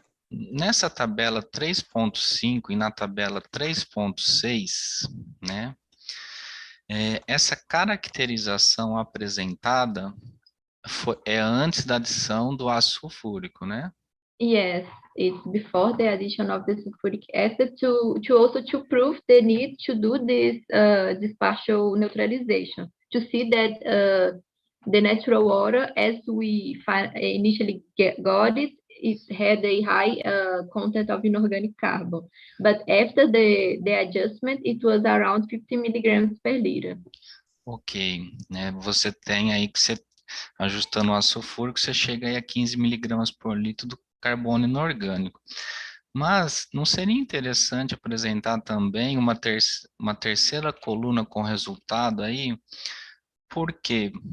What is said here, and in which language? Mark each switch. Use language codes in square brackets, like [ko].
[pt] Nessa tabela 3.5 e na tabela 3.6, né, essa caracterização apresentada é antes da adição do ácido sulfúrico, né? [en] Yes, it's before the addition of the sulfuric acid to also to prove the need to do this partial neutralization, to see that the natural water, as we initially got it, it had a high content of inorganic carbon. But after the adjustment, it was around 50 milligrams per liter. [pt] Ok, né? Você tem aí que você, ajustando o ácido sulfúrico, você chega aí a 15 miligramas por litro do carbono inorgânico. Mas não seria interessante apresentar também uma terceira coluna com resultado aí? Por quê?